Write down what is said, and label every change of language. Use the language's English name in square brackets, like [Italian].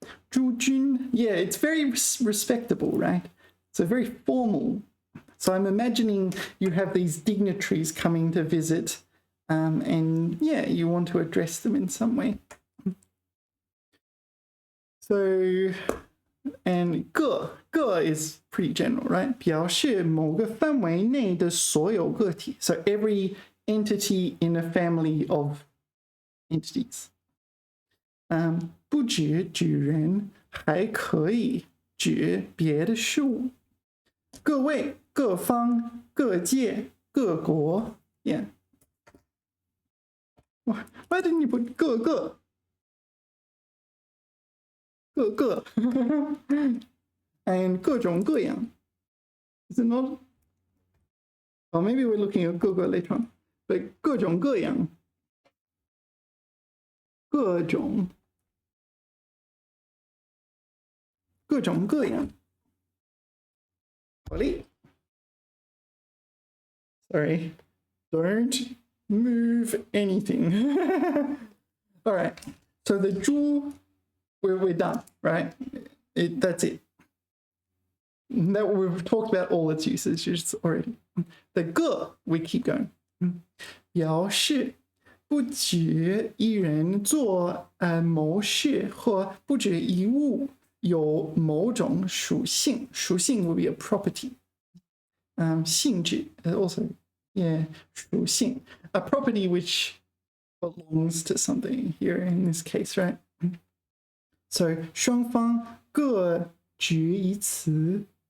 [English] 诸君, yeah, it's very respectable, right? So very formal. So I'm imagining you have these dignitaries coming to visit, and yeah, you want to address them in some way. So, and 个 is pretty general, right? [Chinese] 表示某个范围内的所有个体. [English] So every entity in a family of entities. [Chinese] 不只指人，还可以指别的事物。各位、各方、各界、各国。Yeah. [English] Why didn't you put 各个？各个。And 各种各样。Is it not? Or maybe we're looking at 各个 later on. But 各种各样。 [Chinese] 各种各样。 [English] Sorry. Don't move anything. All right. So the 猪, we're done, right? That's it. That we've talked about all its usages already. The 个 we keep going. [Chinese] 表示不止一人做某事或不止一物有某种属性，属性 [English] would be a property. 性质 also yeah 属性 a property which belongs to something here in this case, right? [Chinese] So 双方各执一词。